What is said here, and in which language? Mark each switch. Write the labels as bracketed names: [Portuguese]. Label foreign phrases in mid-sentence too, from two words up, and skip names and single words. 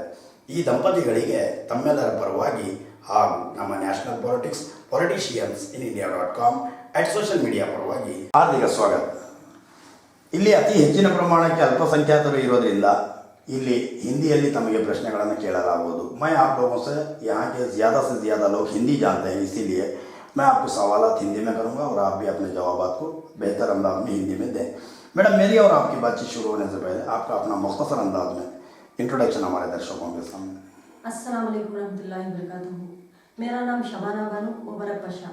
[Kannada] ಈ ದಂಪತಿಗಳಿಗೆ ತಮ್ಮೆಲ್ಲರ ಪರವಾಗಿ ಹಾಗೂ ನಮ್ಮ ನ್ಯಾಷನಲ್ ಪೊಲಿಟಿಷಿಯನ್ಸ್ ಇನ್ ಇಂಡಿಯಾ.com [English] social media [Kannada] ಪರವಾಗಿ ಹಾರ್ದಿಕ ಸ್ವಾಗತ. ಇಲ್ಲಿ ಅತಿ ಹೆಚ್ಚಿನ ಪ್ರಮಾಣಕ್ಕೆ ಅಲ್ಪಸಂಖ್ಯಾತರು ಇರೋದ್ರಿಂದ ಇಲ್ಲಿ ಹಿಂದಿಯಲ್ಲಿ ತಮಗೆ ಪ್ರಶ್ನೆಗಳನ್ನು ಕೇಳಲಾಗುವುದು. [Hindi] मैं आप लोगों से यहाँ के ज़्यादा से ज़्यादा लोग हिंदी जानते हैं, इसीलिए मैं आपको सवालात हिंदी में करूँगा और आप भी अपने जवाबात को बेहतर अंदाज में हिंदी में दें. मैडम, मेरी और आपकी बातचीत शुरू होने से पहले आपका अपना मुख्तसर अंदाज में इंट्रोडक्शन हमारे दर्शकों के सामने. [Arabic] السلام عليكم ورحمة الله وبركاته. [Hindi] मेरा नाम शबाना बानू मुबारक पाशा.